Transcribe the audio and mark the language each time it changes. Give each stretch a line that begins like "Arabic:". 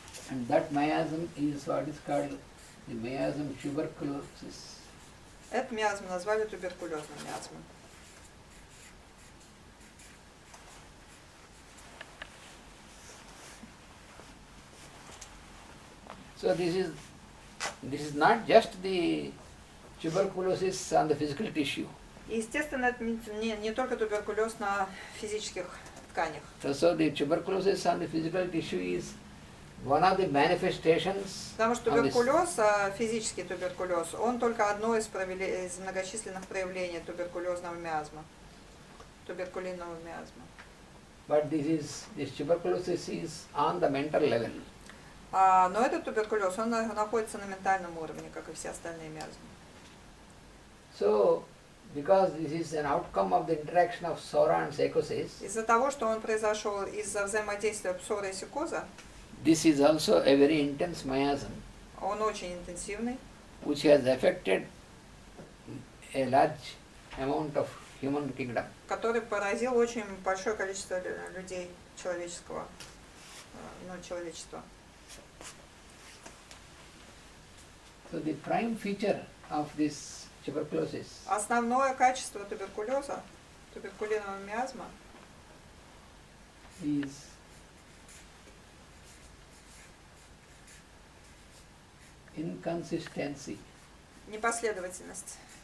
English: And that miasm is what is called the miasm tuberculosis.
Russian: Этот миазм назвали туберкулезным миазмом.
English: So this is not just the tuberculosis on the physical tissue.
Russian: И, естественно, это не только туберкулез на физических тканях.
English: So the tuberculosis on the physical tissue is one of the manifestations
Russian: Потому что
English: of this.
Russian: туберкулез, физический туберкулез, он только одно из многочисленных проявлений туберкулезного миазма, туберкулинного миазма.
English: But this tuberculosis is on the mental level.
Russian: Но этот туберкулез, он находится на ментальном уровне, как и все остальные миазмы.
English: So, because this is an outcome of the interaction of Sora and psychosis,
Russian: Из-за того, что он произошел из-за взаимодействия псора и психоза,
English: this is also a very intense miasm
Russian: он очень интенсивный,
English: which has affected a large amount of human kingdom.
Russian: который поразил очень большое количество людей человеческого, человечества.
English: So the prime feature of this tuberculosis
Russian: Основное качество туберкулеза, туберкулинного миазма,
English: is inconsistency.
Russian: непоследовательность,